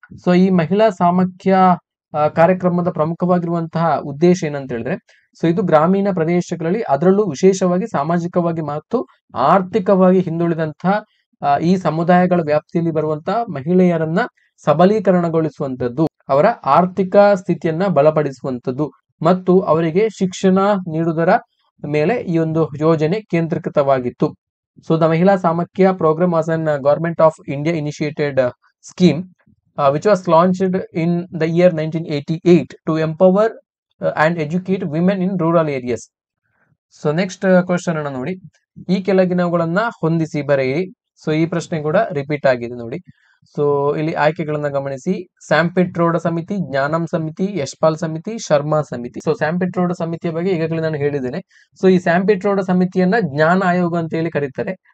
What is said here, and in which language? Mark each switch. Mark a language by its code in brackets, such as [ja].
[kn] So ಈ ಮಹಿಳಾ ಸಾಮಖ್ಯ ಕಾರ್ಯಕ್ರಮದ ಪ್ರಮುಖವಾಗಿರುವಂತಹ ಉದ್ದೇಶ ಏನಂತ ಹೇಳಿದ್ರೆ ಸೊ ಇದು ಗ್ರಾಮೀಣ ಪ್ರದೇಶಗಳಲ್ಲಿ ಅದರಲ್ಲೂ ವಿಶೇಷವಾಗಿ ಸಾಮಾಜಿಕವಾಗಿ ಮತ್ತು ಆರ್ಥಿಕವಾಗಿ ಹಿಂದುಳಿದಂತಹ ಈ ಸಮುದಾಯಗಳ ವ್ಯಾಪ್ತಿಯಲ್ಲಿ ಬರುವಂತಹ ಮಹಿಳೆಯರನ್ನ ಸಬಲೀಕರಣಗೊಳಿಸುವಂತದ್ದು, ಅವರ ಆರ್ಥಿಕ ಸ್ಥಿತಿಯನ್ನ ಬಲಪಡಿಸುವಂತದ್ದು ಮತ್ತು ಅವರಿಗೆ ಶಿಕ್ಷಣ ನೀಡುವುದರ ಮೇಲೆ ಈ ಒಂದು ಯೋಜನೆ ಕೇಂದ್ರೀಕೃತವಾಗಿತ್ತು. [en] So the Mahila Samakhya program was an government of India initiated scheme which was launched in the year 1988 to empower and educate women in rural areas. [kn] So next question ಅನ್ನ ನೋಡಿ, ಈ ಕೆಳಗಿನವುಗಳನ್ನ ಹೊಂದಿಸಿ ಬರೆಯಿರಿ. ಸೊ ಈ ಪ್ರಶ್ನೆ ಕೂಡ ರಿಪೀಟ್ ಆಗಿದೆ ನೋಡಿ. ಸೊ ಇಲ್ಲಿ ಆಯ್ಕೆಗಳನ್ನ ಗಮನಿಸಿ. ಸ್ಯಾಂಪಿಟ್ರೋಡ ಸಮಿತಿ, ಜ್ಞಾನಂ ಸಮಿತಿ, ಯಶ್ಪಾಲ್ ಸಮಿತಿ, ಶರ್ಮಾ ಸಮಿತಿ. ಸೊ ಸ್ಯಾಂಪಿಟ್ರೋಡ ಸಮಿತಿಯ ಬಗ್ಗೆ ಈಗಾಗಲೇ ನಾನು ಹೇಳಿದ್ದೇನೆ. ಸೊ ಈ ಸ್ಯಾಂಪಿಟ್ರೋಡ ಸಮಿತಿಯನ್ನ ಜ್ಞಾನ ಆಯೋಗ ಅಂತ ಹೇಳಿ ಕರೀತಾರೆ.